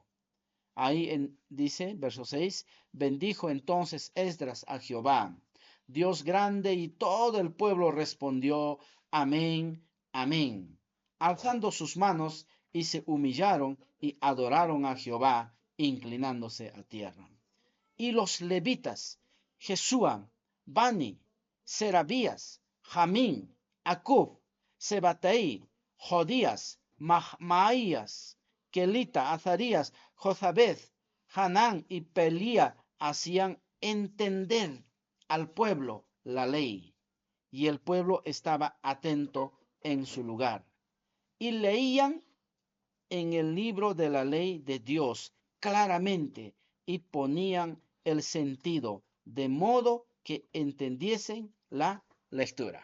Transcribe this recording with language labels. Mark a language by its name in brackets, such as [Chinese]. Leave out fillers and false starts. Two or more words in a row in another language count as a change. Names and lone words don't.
[Spanish] Ahí dice, verso 6, bendijo entonces Esdras a Jehová, Dios grande, y todo el pueblo respondió, amén, amén, alzando sus manos, y se humillaron y adoraron a Jehová, inclinándose a tierra. Y los levitas, Jesúa, Bani, Serabías, Jamín, Acub, Sebatai, Jodías, Maías, Kelita, Azarías, Jozabed, Hanán y Pelía hacían entender al pueblo la ley, y el pueblo estaba atento en su lugar. Y leían en el libro de la ley de Dios claramente y ponían el sentido de modo que entendiesen la lectura.